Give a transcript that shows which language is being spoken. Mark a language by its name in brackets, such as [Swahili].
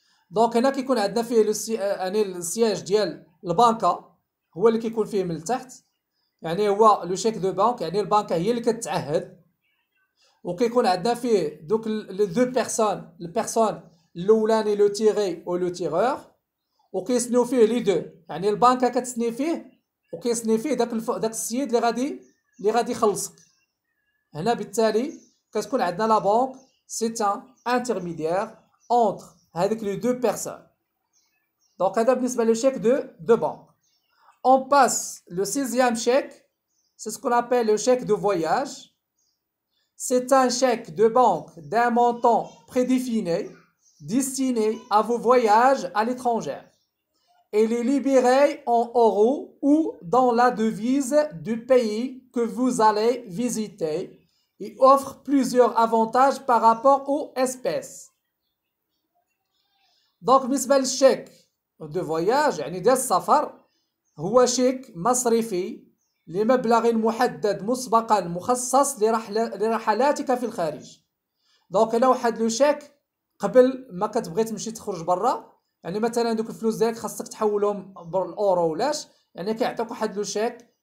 [Arabic] دونك هنا كيكون عندنا فيه يعني السياج ديال البنكه هو اللي كيكون فيه من التحت، يعني هو لو شيك دو بانك يعني البنكه هي اللي كتعهد، وكيكون عندنا فيه دوك لي دو بيرسون البيرسون الاولاني لو تيغي و لو تيغور، وكيسنيو فيه لي دو يعني البنكه كتسني فيه وكيسني فيه داك السيد اللي غادي يخلصك. هنا بالتالي كتكون عندنا لا بانك سي ان انترميديير اونتر هذيك لي دو بيرسون. دونك هذا بالنسبه لو شيك دو بانك. [French] On passe le 6e chèque, c'est ce qu'on appelle le chèque de voyage. C'est un chèque de banque d'un montant prédéfini destiné à vos voyages à l'étranger. Il est libéré en euros ou dans la devise du pays que vous allez visiter et offre plusieurs avantages par rapport aux espèces. [Arabic] Donc, بالنسبة للشيك de voyage يعني ديال السفر هو شيك مصرفي لمبلغ محدد مسبقا مخصص لرحلاتك في الخارج. دونك هنا واحد لو شيك قبل ما كتبغي تمشي تخرج برا، يعني مثلا دوك الفلوس ديالك خاصك تحولهم بالاورو ولاش، يعني كيعطيوك واحد لو شيك